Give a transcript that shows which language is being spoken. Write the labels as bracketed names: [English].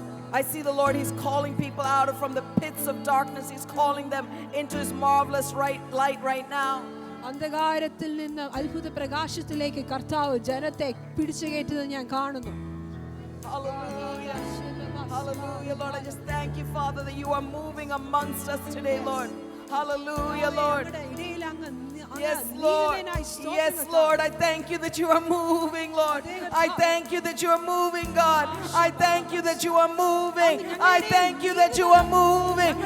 [English] I see the Lord, He's calling people out from the pits of darkness. He's calling them into His marvelous light right now. [Malayalam] അന്ധകാരത്തിൽ നിന്ന് അത്ഭുത പ്രകാശത്തിലേക്ക് കർത്താവ് ജനത്തെ പിടിച്ചു കയറ്റുന്നത് ഞാൻ കാണുന്നു. [English] Hallelujah. Hallelujah, Lord. I just thank you, Father, that you are moving amongst us today, Lord. Hallelujah, Lord. Yes, Lord. Yes, Lord. I thank you that you are moving, Lord. I thank you that you are moving, God. I thank you that you are moving. I thank you that you are moving.